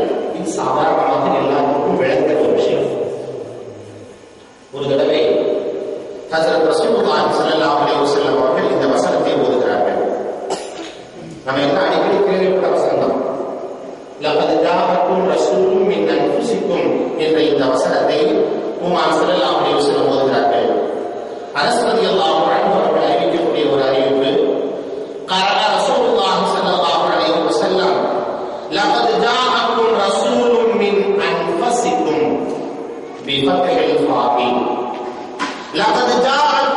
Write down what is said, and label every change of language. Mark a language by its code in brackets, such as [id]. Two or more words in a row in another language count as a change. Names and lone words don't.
[ta] இது சாதாரணமாக எல்லாருக்கும் விளங்குற ஒரு விஷயம். ஒரு தடவை ஹஜ்ரத் ரசூலுல்லாஹி [ar] صلى الله عليه وسلم [ta] அவர்கள் இந்த வசனத்தை ஓதுகிறார்கள். நம்ம எல்லாம் அடிக்கடி கேள்விப்பட்ட வசனம். [ar] لقد جاءكم رسول من أنفسكم [ta] என்ற இந்த வசனத்தை பூமான் [ar] صلى الله عليه وسلم ஓதுகிறார்கள். [ta] அனஸ் [ar] رضي الله عنه [ta] அவர்கள் அறிவிக்கக்கூடிய ஒரு அறிவிப்பு, [ar] قرأ رسول الله صلى الله عليه وسلم لقد جاءكم رسول من أنفسكم بفتح الفاء. لقد جاء